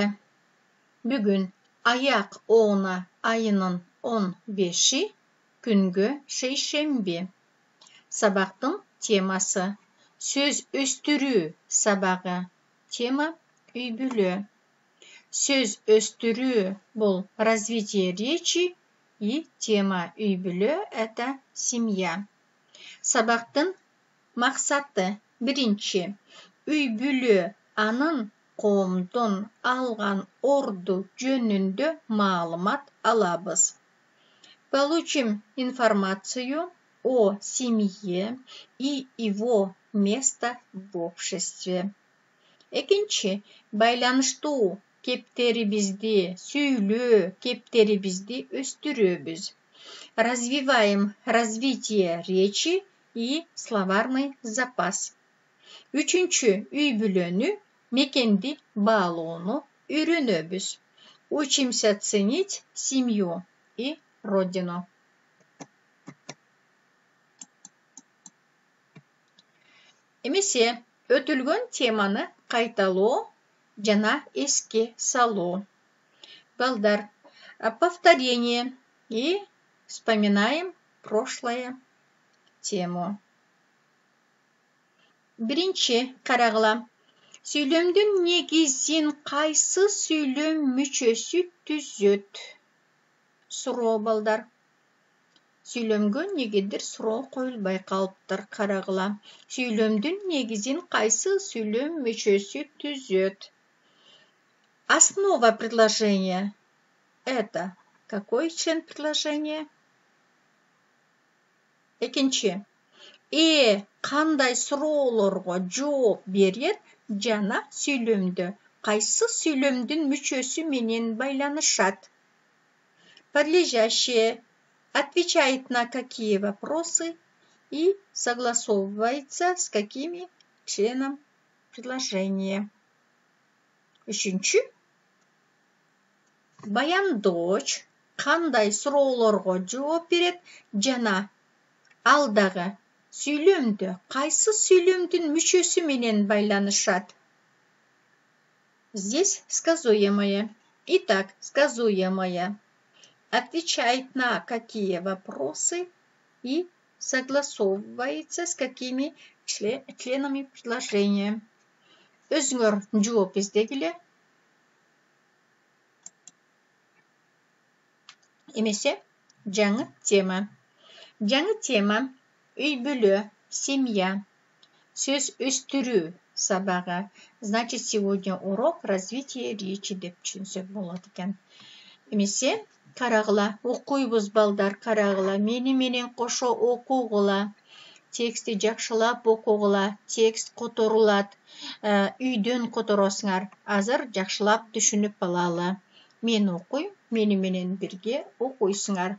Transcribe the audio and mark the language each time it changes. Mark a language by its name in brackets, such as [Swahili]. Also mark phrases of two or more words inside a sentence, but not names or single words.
[Kyrgyz] Бүгүн аяк оона айынын 15-и, күнгө шейшемби. Сабактын темасы сөз өстүрүү сабагы. Тема үй бүлө. Сөз өстүрүү бул [Russian] развитие речи и тема [Kyrgyz] үй бүлө [Russian] это семья. [Kyrgyz] Сабактын максаты биринчи, үй бүлө анын коомдон алган орду жөнүндө маалымат алабыз. [Russian] Получим информацию о семье и его место в обществе. [Kyrgyz] Экинчи, байланыштуу кептерибизди, сүйлөө кептерибизди өстүрөбүз. [Russian] Развиваем развитие речи и словарный запас. [Kyrgyz] Үчүнчү, үй бүлөнү, мекенди баалоону үйрөнөбүз. [Russian] Учимся ценить семью и родину. [Kyrgyz] Эмесе, өтүлгөн теманы кайталоо жана эске салуу. Балдар, [Russian] повторение и вспоминаем прошлое тему. [Kyrgyz] Биринчи карагыла. Сүйлөмдүн негизин кайсы сүйлөм мүчөсү түзөт? Суроо, балдар. Сүйлөмгө негедир суроо коюлбай калыптыр, карагыла. Сүйлөмдүн негизин кайсы сүйлөм мүчөсү түзөт? [Russian] Основа предложения – это какой член предложения? [Kyrgyz] Экинчи. Кандай суроолорго жооп берет жана сүйлөмдө кайсы сүйлөмдүн мүчөсү менен байланышат? [Russian] Подлежащее отвечает на какие вопросы и согласовывается с какими членом предложения. [Kyrgyz] Үчүнчү. Баяндооч кандай суроолорго жооп берет жана ал дагы сүйлөмдө кайсы сүйлөмдүн мүчөсү менен байланышат? [Russian] Здесь сказуемое. Итак, сказуемое. Отвечает на какие вопросы и согласовывается с какими членами предложения. [Kyrgyz] Өзүңөр жооп издегиле. Эмесе, жаңы тема. Жаңы тема үй бүлө, семья, сөз өстүрүү сабагы. [Russian] Значит, сегодня урок развития речи [Kyrgyz] деп түшүнсөк болот экен. Эмесе, карагыла, окуйбуз балдар, карагыла, менен кошо окугула. Тексти жакшылап окугула, текст которулат, үйдөн которосуңар. Азыр жакшылап түшүнүп алалы. Мен окуйм, менен бирге окуйсуңар.